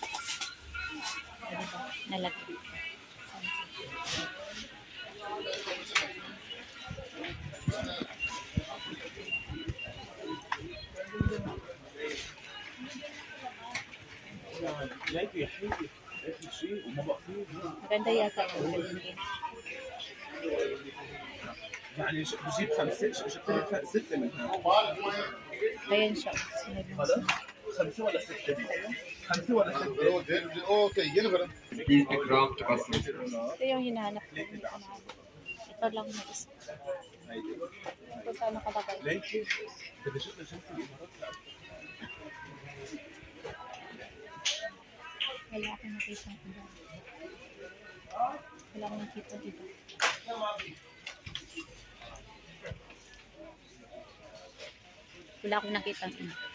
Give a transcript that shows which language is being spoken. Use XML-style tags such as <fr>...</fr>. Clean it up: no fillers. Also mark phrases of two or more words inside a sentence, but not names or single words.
<tl>Nalagay. Maganda yata yung</tl> <ar>يعني بجيب ستة منها.</ar> <tl>ayan siya.</tl> <ar>خمسة ولا ستة دي؟ خمسة ولا ستة؟ اوكي ينفر</ar> <tl>Ito yung hinahanap ko. Ito lang na isa. Ito sa nakalagay. ليش؟ بدي اشوف جنس الامارات. Wala akong nakita iba. Wala akong nakita iba. Wala akong nakita iba.</tl>